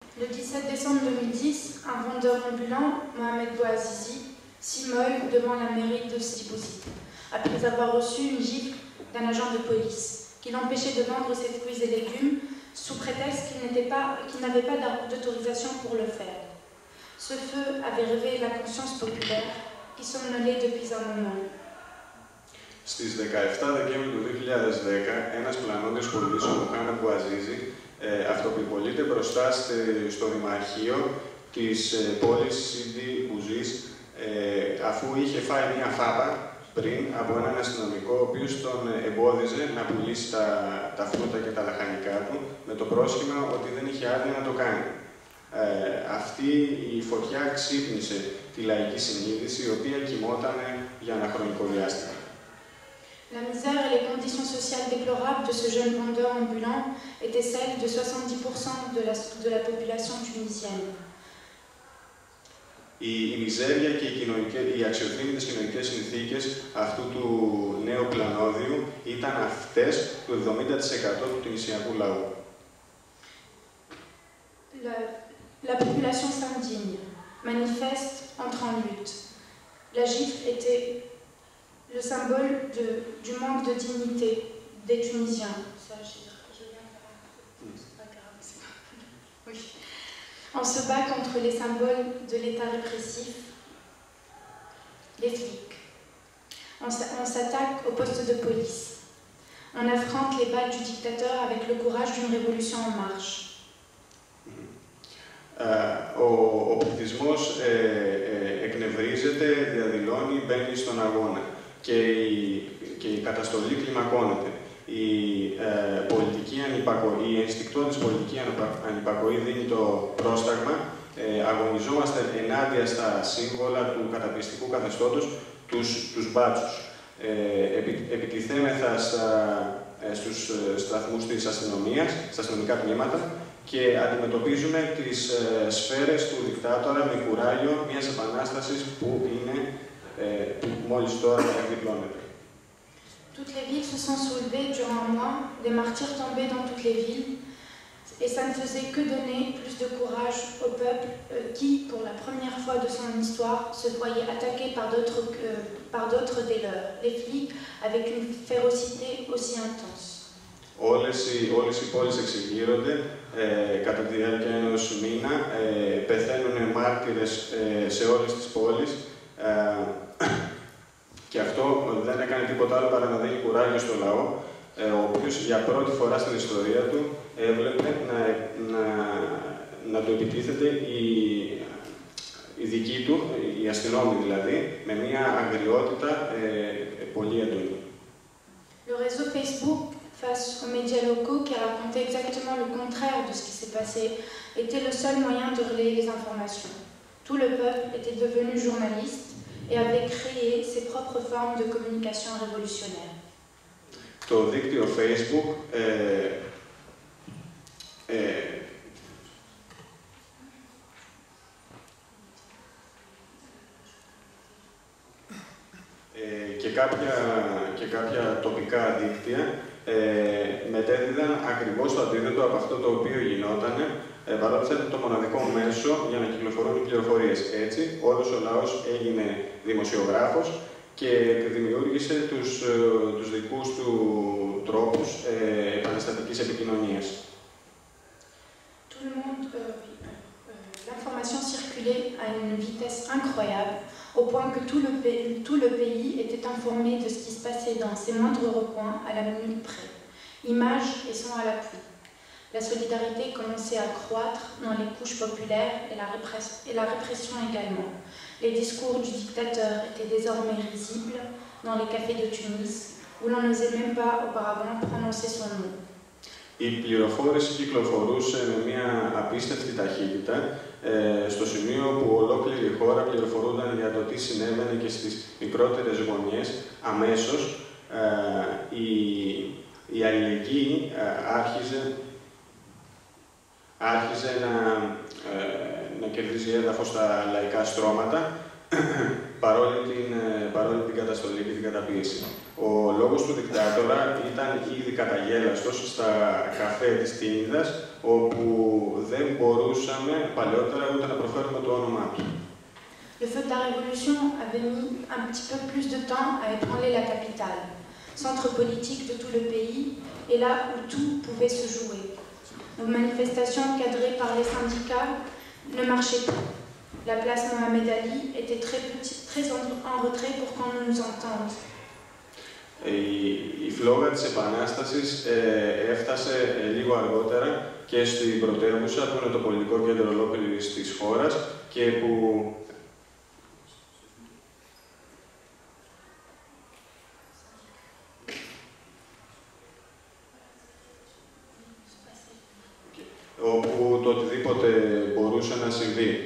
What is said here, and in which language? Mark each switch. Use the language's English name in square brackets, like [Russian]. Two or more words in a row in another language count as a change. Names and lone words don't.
[French] Le 17 décembre 2010, un vendeur ambulant, Mohamed Bouazizi, s'immole devant la mairie de Sidi Bouzid, après avoir reçu une gifle d'un agent de police qui l'empêchait de vendre ses fruits et légumes sous prétexte qu'il n'avait pas d'autorisation pour le faire. Ce feu avait réveillé la conscience populaire qui somnolait depuis un moment. [Greek] Στις 17 Δεκέμβρη του 2010, ένας πλανόδης πολίτης, ο Μοχάμεντ Μπουαζίζη, αυτοπυρπολείται μπροστά στο Δημαρχείο της πόλης Σίντι Μπουζής, αφού είχε φάει μία φάπα πριν από έναν αστυνομικό, ο οποίος τον εμπόδιζε να πουλήσει τα φρούτα και τα λαχανικά του, με το πρόσχημα ότι δεν είχε άδεια να το κάνει. Αυτή η φωτιά ξύπνησε τη λαϊκή συνείδηση, η οποία κοιμόταν για ένα χρονικό διάστημα. [French] La misère et les conditions sociales déplorables de ce jeune vendeur ambulant étaient celles de 70% de la population tunisienne. [Greek] Η μιζέρια και οι αξιοθρύνητες κοινωνικές συνθήκες αυτού του νέου πλανόδιου ήταν αυτές του 70% του τινησιακού λαού. [French] La population s'indigne, manifeste, entre en lutte. La gifle était le symbole du manque de dignité des Tunisiens. On se bat contre les symboles de l'État répressif, les flics. On s'attaque aux postes de police. On affronte les balles du dictateur avec le courage d'une révolution en marche. [Greek] Ο πληθυσμός εκνευρίζεται, διαδηλώνει, μπαίνει στον αγώνα και η καταστολή κλιμακώνεται. Η πολιτική ανυπακοή, η ενστικτώδης πολιτική ανυπακοή δίνει το πρόσταγμα. Αγωνιζόμαστε ενάντια στα σύμβολα του καταπιεστικού καθεστώτος, τους μπάτσους. Επιτιθέμεθα στους σταθμούς της αστυνομίας, στα αστυνομικά τμήματα, και αντιμετωπίζουμε τις σφαίρες του δικτάτορα με κουράγιο μιας επανάστασης που μόλις τώρα εκδιπλώνεται. [French] Toutes les villes se sont soulevées durant un mois, des martyrs tombaient dans toutes les villes, et ça ne faisait que donner plus de courage au peuple qui, pour la première fois de son histoire, se voyait attaqué par d'autres dès leurs, les flics, avec une férocité aussi intense. [Greek] Όλες οι πόλεις εξεγείρονται κατά τη διάρκεια ενός μήνα, πεθαίνουν μάρτυρες σε όλες τις πόλεις και αυτό δεν έκανε τίποτα άλλο παρά να δίνει κουράγιο στο λαό, ο οποίος για πρώτη φορά στην ιστορία του έβλεπε να του επιτίθεται η δική του, η αστυνόμη δηλαδή, με μια αγριότητα πολύ έντονη. [French] Le réseau Facebook, face aux médias locaux qui racontaient exactement le contraire de ce qui s'est passé, était le seul moyen de relayer les informations. Tout le peuple était devenu journaliste et avait créé ses propres formes de communication révolutionnaire. [Greek] Το δίκτυο Facebook και κάποια τοπικά δίκτυα μετέδιδαν ακριβώς το αντίθετο από αυτό το οποίο γινόταν, παρότι ήταν το μοναδικό μέσο για να κυκλοφορούν οι πληροφορίες. Έτσι, όλος ο λαός έγινε δημοσιογράφος και δημιούργησε τους δικούς του τρόπους επαναστατικής επικοινωνίας. [French] L'information circulait à une vitesse incroyable, au point que tout le pays était informé de ce qui se passait dans ses moindres recoins à la minute près. Images et sons à l'appui. La solidarité commençait à croître dans les couches populaires et la répression également. Les discours du dictateur étaient désormais risibles dans les cafés de Tunis, où l'on n'osait même pas auparavant prononcer son nom. [Greek] Η πληροφόρηση κυκλοφορούσε με μια απίστευτη ταχύτητα, στο σημείο που ολόκληρη η χώρα πληροφορούνταν για το τι συνέβαινε και στις μικρότερες γωνιές. Αμέσως η αλληλεγγύη άρχιζε να κερδίζει έδαφος στα λαϊκά στρώματα, παρόλη την καταστολή και την καταπίεση. Ο λόγος του δικτάτορα ήταν ήδη καταγέλαστος στα καφέ της Τίνιδας, όπου δεν μπορούσαμε παλαιότερα ούτε να προφέρουμε το όνομά του. [French] Le feu de la Révolution avait mis un petit peu plus de temps à ébranler la capitale, centre politique de tout le pays et là où tout pouvait se jouer. Nos manifestations cadrées par les syndicats ne marchaient plus. La place Mohamed Ali était très en retrait pour qu'on nous entende. [Greek] Η φλόγα της Επανάστασης έφτασε λίγο αργότερα και στην πρωτεύουσα, που είναι το πολιτικό κέντρο ολόκληρης της χώρας και που όπου το οτιδήποτε μπορούσε να συμβεί.